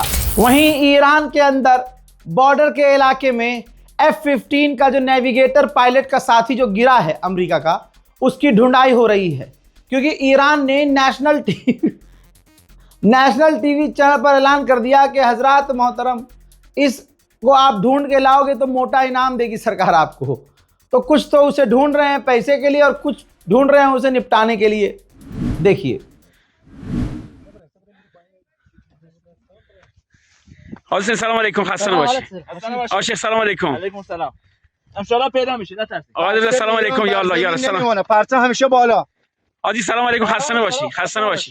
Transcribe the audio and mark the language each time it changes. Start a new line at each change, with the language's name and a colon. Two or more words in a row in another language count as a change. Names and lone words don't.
Hindi: वहीं ईरान के अंदर बॉर्डर के इलाके में F-15 का जो नेविगेटर पायलट का साथी जो गिरा है अमेरिका का, उसकी ढूंढाई हो रही है, क्योंकि ईरान ने नेशनल टीवी चैनल पर ऐलान कर दिया कि हजरात मोहतरम, इसको आप ढूंढ के लाओगे तो मोटा इनाम देगी सरकार आपको। तो कुछ तो उसे ढूंढ रहे हैं पैसे के लिए और कुछ ढूंढ रहे हैं उसे निपटाने के लिए। देखिए,
Persian: سلام علیکم، خسته نباشی. آشه سلام علیکم. علیکم سلام.
Arabic: ان شاء الله
Persian: پیدا میشه، نترسید. آقا سلام علیکم. یا الله یا سلام. نمیمونه، پرچم همیشه بالا. آجی سلام علیکم، خسته نباشی. خسته نباشی.